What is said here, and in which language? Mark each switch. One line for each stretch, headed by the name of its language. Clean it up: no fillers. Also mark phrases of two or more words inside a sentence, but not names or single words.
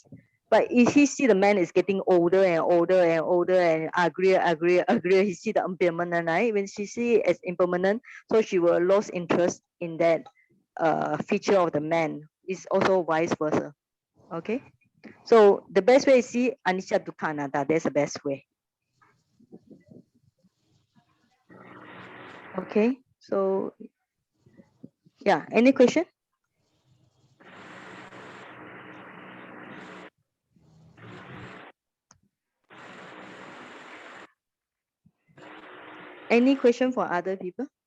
English: But if he see the man is getting older and older and older and uglier, he see the impermanent, right? When she see it as impermanent, so she will lose interest in that feature of the man. It's also vice versa. Okay. So the best way is see
Pali: anicca dukkha anatta.
English: That's the best way. Okay. So yeah, any question? Any question for other people?